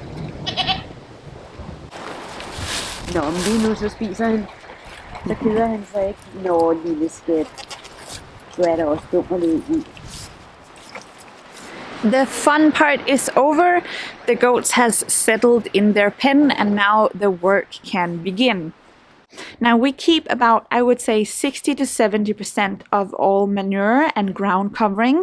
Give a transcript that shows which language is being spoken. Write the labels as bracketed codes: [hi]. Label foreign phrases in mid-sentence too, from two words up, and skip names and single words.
[da] Nå, men lige nu så spiser han. Så keder han sig ikke. Nå, lille skat. Du er da også dum at løbe i. [en] The fun part is over. The goats has settled in their pen and now the work can begin. Now we keep about, I would say, 60 to 70% of all manure and ground covering.